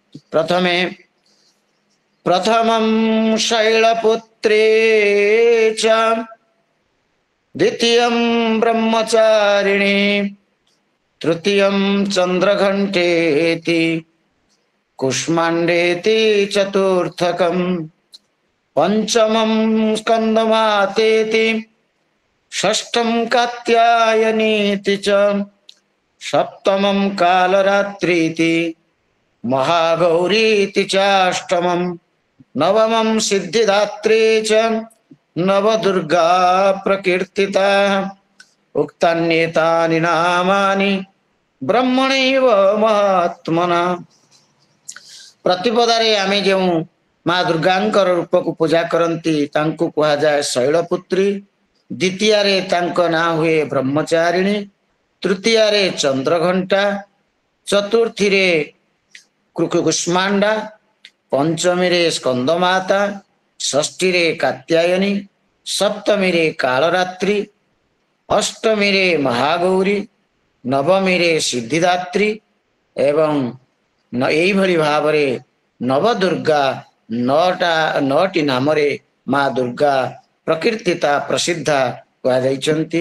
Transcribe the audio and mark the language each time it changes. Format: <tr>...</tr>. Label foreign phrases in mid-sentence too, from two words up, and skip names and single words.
<sa>ପ୍ରଥମଂ ଶୈଳପୁତ୍ରେ ଚ ଦ୍ୱିତୀୟଂ ବ୍ରହ୍ମଚାରିଣୀ ତୃତୀୟଂ ଚନ୍ଦ୍ରଘଣ୍ଟେତି କୁଷ୍ମାଣ୍ଡେତି ଚତୁର୍ଥକಂ ପଞ୍ଚମଂ ସ୍କନ୍ଦମାତେତି षष्ठं कात्यायनीति च सप्तमं कालरात्रीति महागौरीति चाष्टमं नवमं सिद्धिदात्री च नवदुर्गा प्रकीर्तिता उक्तान्येतानि नामानि ब्रह्मणैव महात्मना।</sa> <or>ପ୍ରତିପଦାରେ ଆମେ ଯେଉଁ ମା ଦୁର୍ଗାଙ୍କର ରୂପକୁ ପୂଜା କରନ୍ତି ତାଙ୍କୁ କୁହାଯାଏ ଶୈଳପୁତ୍ରୀ। ଦ୍ୱିତୀୟରେ ତାଙ୍କ ନାଁ ହୁଏ ବ୍ରହ୍ମଚାରିଣୀ, ତୃତୀୟରେ ଚନ୍ଦ୍ରଘଣ୍ଟା, ଚତୁର୍ଥୀରେ କୁଷ୍ମାଣ୍ଡା, ପଞ୍ଚମୀରେ ସ୍କନ୍ଦମାତା, ଷଷ୍ଠୀରେ କାତ୍ୟାୟନୀ, ସପ୍ତମୀରେ କାଳରାତ୍ରି, ଅଷ୍ଟମୀରେ ମହାଗୌରୀ, ନବମୀରେ ସିଦ୍ଧିଦାତ୍ରୀ ଏବଂ ଏଇଭଳି ଭାବରେ ନବଦୁର୍ଗା 9ଟି ନାମରେ ମା ଦୁର୍ଗା ପ୍ରକୀର୍ତ୍ତିତା ପ୍ରସିଦ୍ଧା କୁହାଯାଇଛନ୍ତି।</or>